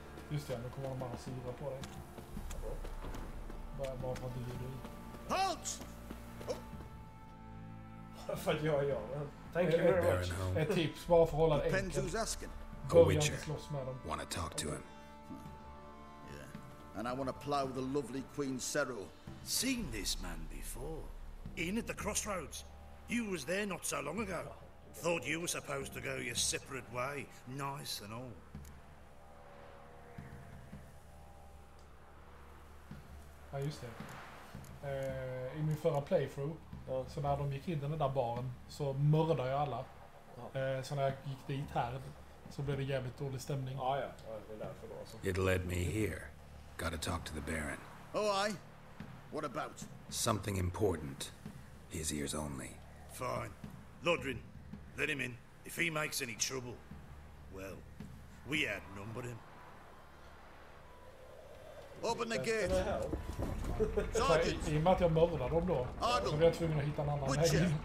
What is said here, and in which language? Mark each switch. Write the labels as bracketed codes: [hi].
[sv] Just det, nu kommer de bara sura på dig. Bara för att du är du. [en] Halt! [sv] För att jag gör det. [en] Thank you very much. [sv] Ett tips bara för att hålla det enkelt. [en] A witcher. Want to talk to him. And I want to plough the lovely Queen Cero. Seen this man before. In at the crossroads. You was there not so long ago. Thought you were supposed to go your separate way. Nice and all. [sv] Ja, just det. I min förra playthrough, så när de gick in i den där baren så mördade jag alla. Så när jag gick dit här så blev det jävligt dålig stämning. Ja, det är därför då alltså. [en] It led me here. Gotta talk to the Baron. Oh, aye? What about? Something important. His ears only. Fine. Lodrin, let him in. If he makes any trouble, well, we outnumber him. Open the gate. [sv] I och med att jag mördade dem då, så var jag tvungen att hitta en annan väg in.